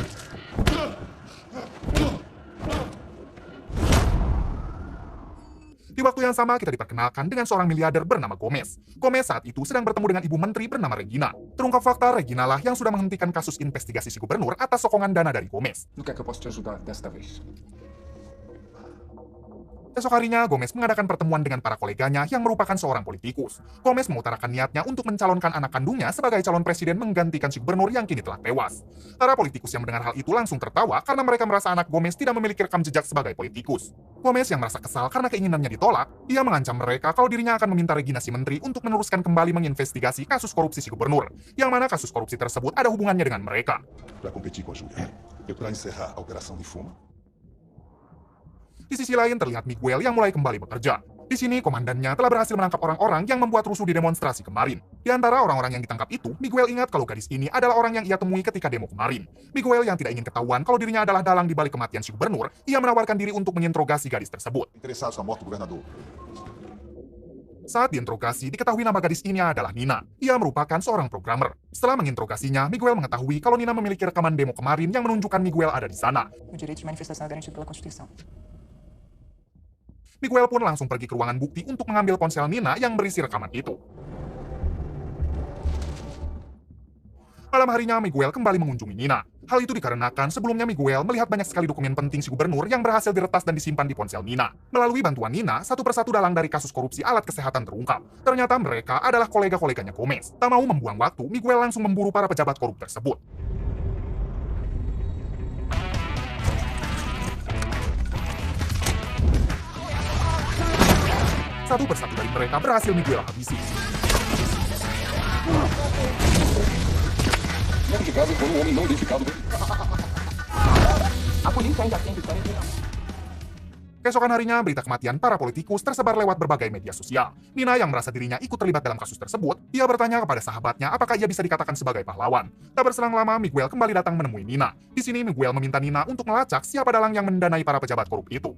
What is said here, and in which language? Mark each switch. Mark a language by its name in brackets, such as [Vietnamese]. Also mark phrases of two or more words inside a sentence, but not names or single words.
[Indonesian] Di Di waktu yang sama, kita diperkenalkan dengan seorang miliarder bernama Gomez. Gomez saat itu sedang bertemu dengan ibu menteri bernama Regina. Terungkap fakta, Regina lah yang sudah menghentikan kasus investigasi si gubernur atas sokongan dana dari Gomez. [Portuguese] No que é que eu posso te ajudar desta vez? [Indonesian] Esok harinya, Gomez mengadakan pertemuan dengan para koleganya yang merupakan seorang politikus. Gomez mengutarakan niatnya untuk mencalonkan anak kandungnya sebagai calon presiden menggantikan si gubernur yang kini telah tewas. Para politikus yang mendengar hal itu langsung tertawa karena mereka merasa anak Gomez tidak memiliki rekam jejak sebagai politikus. Gomez yang merasa kesal karena keinginannya ditolak, ia mengancam mereka kalau dirinya akan meminta Regina si menteri untuk meneruskan kembali menginvestigasi kasus korupsi si gubernur, yang mana kasus korupsi tersebut ada hubungannya dengan mereka. [Portuguese] Para competir com a Júlia e para encerrar a Operação Rifuma. [Indonesian] Di sisi lain terlihat Miguel yang mulai kembali bekerja. Di sini komandannya telah berhasil menangkap orang-orang yang membuat rusuh di demonstrasi kemarin. Di antara orang-orang yang ditangkap itu, Miguel ingat kalau gadis ini adalah orang yang ia temui ketika demo kemarin. Miguel yang tidak ingin ketahuan kalau dirinya adalah dalang di balik kematian si gubernur, ia menawarkan diri untuk menginterogasi gadis tersebut. [Portuguese] Interessados na morte do governador. [Indonesian] Saat diinterogasi, diketahui nama gadis ini adalah Nina. Ia merupakan seorang programmer. Setelah menginterogasinya, Miguel mengetahui kalau Nina memiliki rekaman demo kemarin yang menunjukkan Miguel ada di sana. [Portuguese] O direito de manifestação é garantido pela Constituição. [Indonesian] Miguel pun langsung pergi ke ruangan bukti untuk mengambil ponsel Nina yang berisi rekaman itu. Malam harinya, Miguel kembali mengunjungi Nina. Hal itu dikarenakan sebelumnya Miguel melihat banyak sekali dokumen penting si gubernur yang berhasil diretas dan disimpan di ponsel Nina. Melalui bantuan Nina, satu persatu dalang dari kasus korupsi alat kesehatan terungkap. Ternyata mereka adalah kolega-koleganya Gomez. Tak mau membuang waktu, Miguel langsung memburu para pejabat korup tersebut. Satu persatu dari mereka berhasil Miguel habisi. [Portuguese] Identificado por homem não identificado. A polícia ainda tem vitória de não. [Indonesian] Keesokan harinya, berita kematian para politikus tersebar lewat berbagai media sosial. Nina yang merasa dirinya ikut terlibat dalam kasus tersebut, ia bertanya kepada sahabatnya apakah ia bisa dikatakan sebagai pahlawan. Tak berselang lama, Miguel kembali datang menemui Nina. Di sini, Miguel meminta Nina untuk melacak siapa dalang yang mendanai para pejabat korup itu.